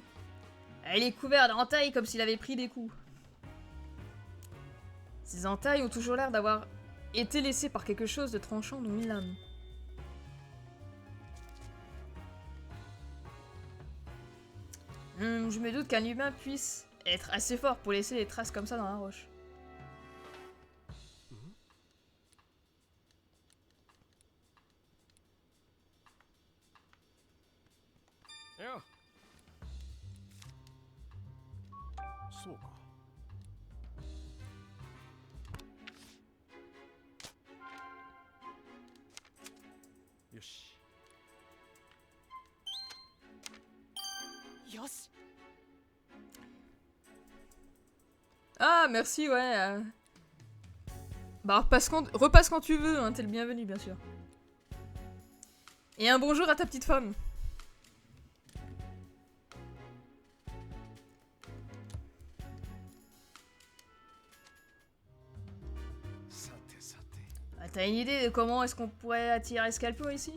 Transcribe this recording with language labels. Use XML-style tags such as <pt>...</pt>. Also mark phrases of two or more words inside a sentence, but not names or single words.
<fr>Il est couvert d'entailles comme s'il avait pris des coups. Ces entailles ont toujours l'air d'avoir été laissées par quelque chose de tranchant dont une lame. Je me doute qu'un humain puisse être assez fort pour laisser des traces comme ça dans la roche. Yo.</fr> <ja>そうか。よし。よし。</ja> <fr>Ah, merci, ouais. Bah, repasse quand tu veux, hein, t'es le bienvenu, bien sûr. Et un bonjour à ta petite femme. Ah, t'as une idée de comment est-ce qu'on pourrait attirer Scorpion ici?</fr>